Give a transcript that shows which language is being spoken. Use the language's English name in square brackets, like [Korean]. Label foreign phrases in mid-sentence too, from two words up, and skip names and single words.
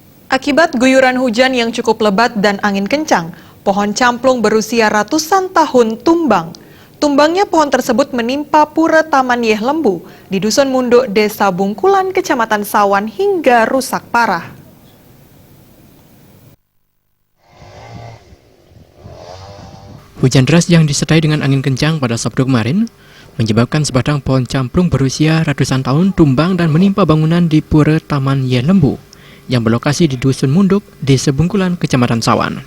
[Indonesian] Akibat guyuran hujan yang cukup lebat dan angin kencang, pohon camplung berusia ratusan tahun tumbang. Tumbangnya pohon tersebut menimpa Pura Taman Yeh Lembu di Dusun Munduk, Desa Bungkulan, Kecamatan Sawan hingga rusak parah. Hujan deras yang disertai dengan angin kencang pada Sabtu kemarin menyebabkan sebatang pohon camplung berusia ratusan tahun tumbang dan menimpa bangunan di Pura Taman Yeh Lembu yang berlokasi di Dusun Munduk, Desa Bungkulan, Kecamatan Sawan.